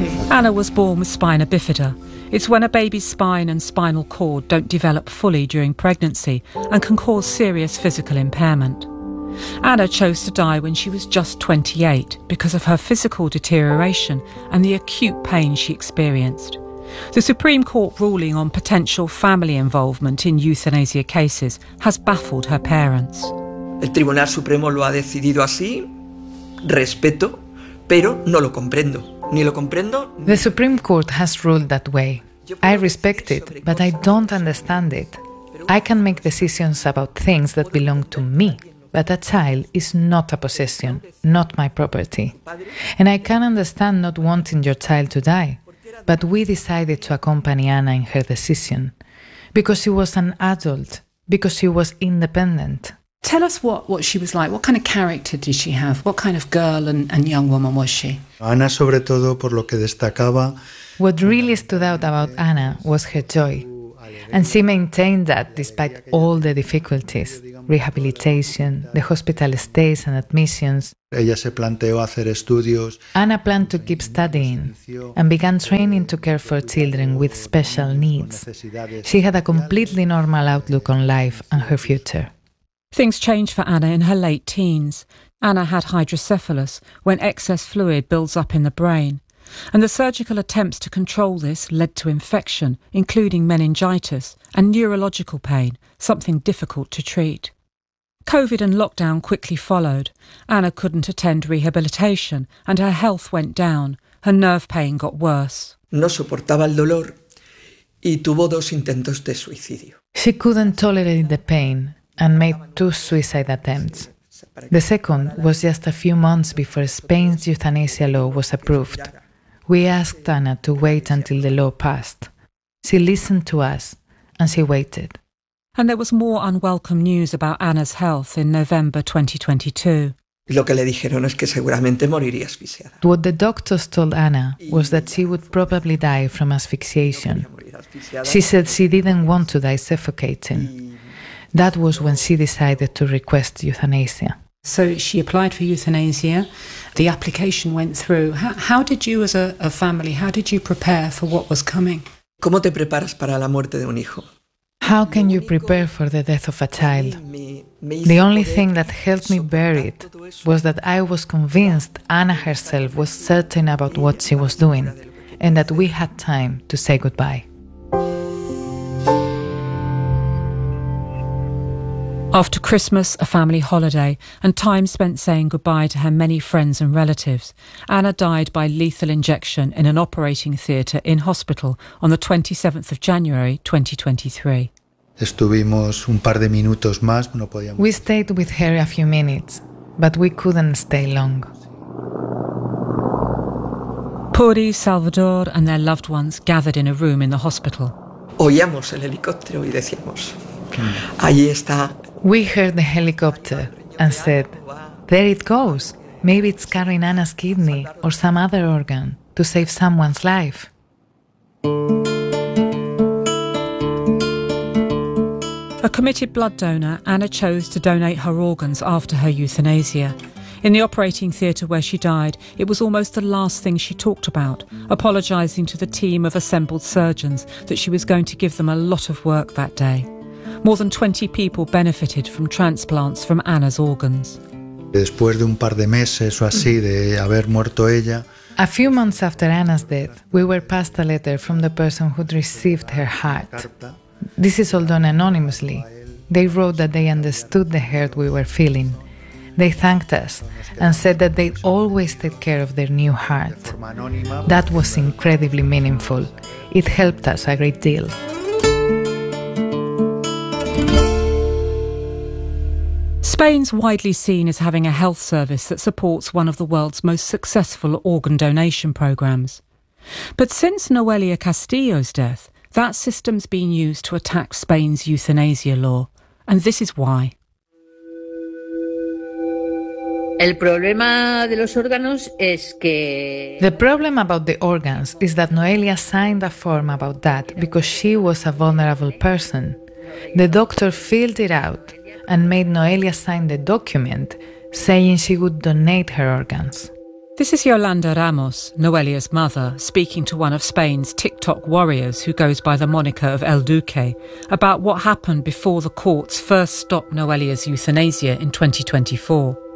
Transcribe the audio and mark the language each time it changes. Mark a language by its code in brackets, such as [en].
[en] Anna was born with spina bifida. It's when a baby's spine and spinal cord don't develop fully during pregnancy and can cause serious physical impairment. Anna chose to die when she was just 28 because of her physical deterioration and the acute pain she experienced. The Supreme Court ruling on potential family involvement in euthanasia cases has baffled her parents. [es] El Tribunal Supremo lo ha decidido así. Respeto. Pero no lo comprendo. Ni lo comprendo, ni... [en] The Supreme Court has ruled that way. I respect it, but I don't understand it. I can make decisions about things that belong to me, but a child is not a possession, not my property. And I can understand not wanting your child to die, but we decided to accompany Anna in her decision. Because she was an adult, because she was independent. Tell us what she was like. What kind of character did she have? What kind of girl and young woman was she? [es] Ana, sobre todo, por lo que destacaba. [en] What really stood out about Ana was her joy. And she maintained that despite all the difficulties, rehabilitation, the hospital stays and admissions. [es] Ella se planteó hacer estudios. [en] Ana planned to keep studying and began training to care for children with special needs. She had a completely normal outlook on life and her future. Things changed for Ana in her late teens. Ana had hydrocephalus, when excess fluid builds up in the brain. And the surgical attempts to control this led to infection, including meningitis, and neurological pain, something difficult to treat. COVID and lockdown quickly followed. Ana couldn't attend rehabilitation, and her health went down. Her nerve pain got worse. [es] No soportaba el dolor, y tuvo dos intentos de suicidio. [en] She couldn't tolerate the pain and made two suicide attempts. The second was just a few months before Spain's euthanasia law was approved. We asked Ana to wait until the law passed. She listened to us, and she waited. And there was more unwelcome news about Ana's health in November 2022. [es] Lo que le dijeron es que seguramente moriría asfixiada. [en] What the doctors told Ana was that she would probably die from asphyxiation. She said she didn't want to die suffocating. That was when she decided to request euthanasia. So she applied for euthanasia. The application went through. How did you, as a family, how did you prepare for what was coming? [es] ¿Cómo te preparas para la muerte de un hijo? [en] How can you prepare for the death of a child? The only thing that helped me bear it was that I was convinced Ana herself was certain about what she was doing and that we had time to say goodbye. After Christmas, a family holiday, and time spent saying goodbye to her many friends and relatives, Ana died by lethal injection in an operating theatre in hospital on the 27th of January, 2023. [es] Estuvimos un par de minutos más, no podíamos. [en] We stayed with her a few minutes, but we couldn't stay long. Puri, Salvador and their loved ones gathered in a room in the hospital. [es] Oíamos el helicóptero y decíamos, ahí está. [en] We heard the helicopter and said, there it goes. Maybe it's carrying Ana's kidney or some other organ to save someone's life. A committed blood donor, Ana chose to donate her organs after her euthanasia. In the operating theatre where she died, it was almost the last thing she talked about, apologising to the team of assembled surgeons that she was going to give them a lot of work that day. More than 20 people benefited from transplants from Ana's organs. [es] Después de un par de meses o así de haber muerto ella. [en] A few months after Ana's death, we were passed a letter from the person who'd received her heart. This is all done anonymously. They wrote that they understood the hurt we were feeling. They thanked us and said that they'd always take care of their new heart. That was incredibly meaningful. It helped us a great deal. Spain's widely seen as having a health service that supports one of the world's most successful organ donation programs. But since Noelia Castillo's death, that system's been used to attack Spain's euthanasia law. And this is why. [es] El problema de los órganos es que. [en] The problem about the organs is that Noelia signed a form about that because she was a vulnerable person. The doctor filled it out and made Noelia sign the document saying she would donate her organs. This is Yolanda Ramos, Noelia's mother, speaking to one of Spain's TikTok warriors who goes by the moniker of El Duque about what happened before the courts first stopped Noelia's euthanasia in 2024.